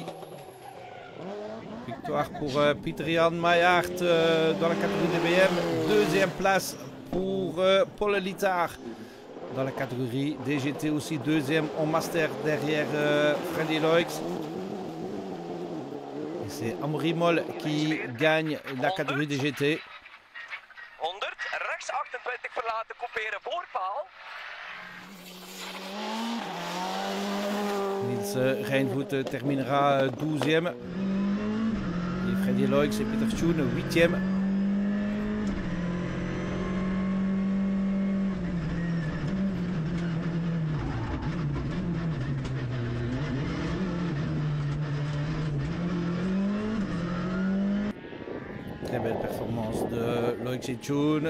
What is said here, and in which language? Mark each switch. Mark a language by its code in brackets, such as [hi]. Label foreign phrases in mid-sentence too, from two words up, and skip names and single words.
[fr] Victoire pour Peter Jan Maillard dans la catégorie DBM. Deuxième place pour Paul Littard dans la catégorie DGT aussi. Deuxième en master derrière Freddy Loix. C'est Amaury Moll qui gagne la catégorie DGT. [nl] 100, rechts 28 verlaten, couperen voorpaal. [fr] Niels Rijnvoet terminera 12e. Et Freddy Loix et Peter Schoen 8e. Très belle performance de Loix et Schoen.